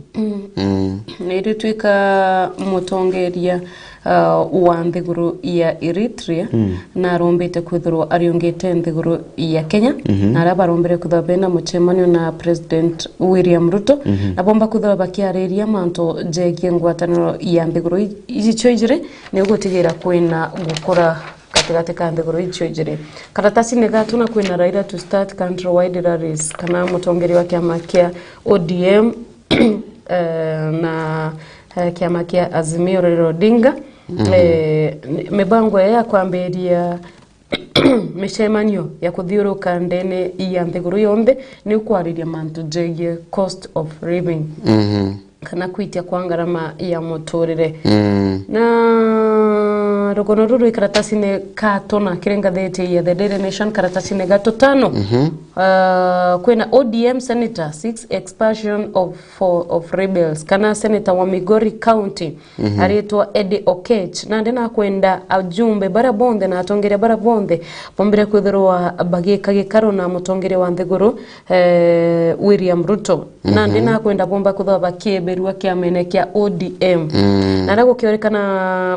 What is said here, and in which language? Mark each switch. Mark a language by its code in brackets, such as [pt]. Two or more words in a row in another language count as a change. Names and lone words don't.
[mer] niri twika mutongeria wa nthiguru ya Eritrea na rombete kwithirwa ariongete nthiguru ya Kenya na arabarombere kuthambena muchemanio na President William Ruto na bomba kuthaba bakiareria manto jegie ngwataniro ya nthiguru icio ijire ni ugotigira kwina gukora katikati ka nthiguru icio ijire karatasi ne gatuna kwina Raila [en] to start country wide rallies [mer] kana mutongeri wa kiama kia ODM na kiama kia Azimio la Odinga mibango ya kwamberia mishemanio ya kuthiuruka ndene ya nthiguru yombe ni ukwariria mantu jegie [en] cost of living [mer] kana kwitia kwa ngarama ya muturire na na rugono ruru ikaratasi katona kirenga thete ya the Daily Nation karatasi gato tano. Kwena [en] ODM senator 6 expulsion of rebels [mer] kana senator wa Migori County aritwa Eddie Okech na ndena kwenda ajumbe barabonde na atongere barabonde bombere kwithirwa bagika gikaro na mutongere wa Nthiguru William Ruto na ndena kwenda bomba kuthwa bakieberwa kiamene kia ODM na ndago kiorekana